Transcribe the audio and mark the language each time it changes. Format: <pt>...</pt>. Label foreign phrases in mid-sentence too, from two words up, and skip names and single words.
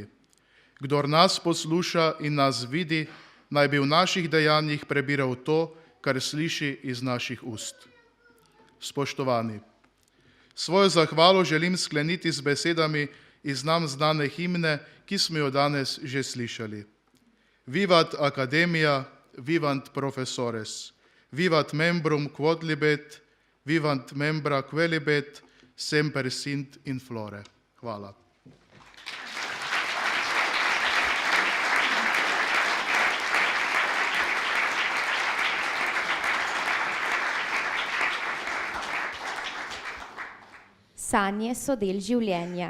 <sl>Kdor nas posluša in nas vidi, naj bi v naših dejanjih prebiral to, kar sliši iz naših ust. Spoštovani, svojo zahvalo želim skleniti z besedami iz nam znane himne, ki smo jo danes že slišali.</sl> <la>Vivat Academia, vivant professores, vivat membrum quod libet, vivant membra quelibet, semper sint in flore.</la> <sl>Hvala. Sanje so del življenja.</sl>